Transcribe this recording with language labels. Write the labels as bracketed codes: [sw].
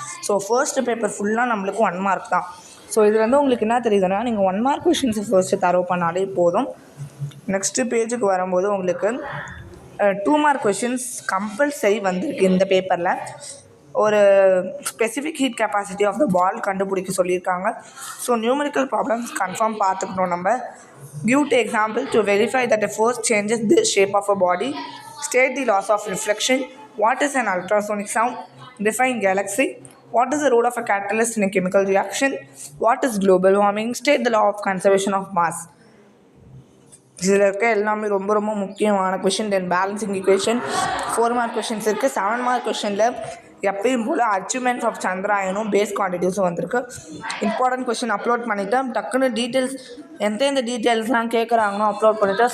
[ta] So first paper ஃபுல்லாக நம்மளுக்கு 1 mark தான். ஸோ இது உங்களுக்கு என்ன தெரியுதுன்னா, நீங்கள் 1 மார்க் கொஷின்ஸை ஃபர்ஸ்ட்டு தரவு பண்ணாலே போதும். நெக்ஸ்ட்டு பேஜுக்கு வரும்போது உங்களுக்கு 2 மார்க் கொஷின்ஸ் கம்பல்சரி வந்திருக்கு. இந்த பேப்பரில் ஒரு specific heat capacity of the பால் கண்டுபிடிக்க சொல்லியிருக்காங்க. ஸோ நியூமரிக்கல் ப்ராப்ளம்ஸ் கன்ஃபார்ம் பார்த்துக்கணும். [en] நம்ம give to example to verify that a force changes the shape of a body, state the laws of reflection, what is an ultrasonic sound, define galaxy, what is the role of a catalyst in a chemical reaction, what is global warming, state the law of conservation of mass. [ta] இதில் இருக்க எல்லாமே ரொம்ப ரொம்ப முக்கியமான question. தென் balancing equation 4 mark questions இருக்குது. 7 mark கொஷினில் எப்பயும் போல் achievements of சந்திராயனும் base குவான்டிட்டிஸும் வந்திருக்கு. இம்பார்ட்டன்ட் கொஷின் அப்லோட் பண்ணிவிட்டேன். டக்குன்னு டீட்டெயில்ஸ் எந்தெந்த டீட்டெயில்ஸ்லாம் கேட்குறாங்களோ அப்லோட் பண்ணிவிட்டேன்.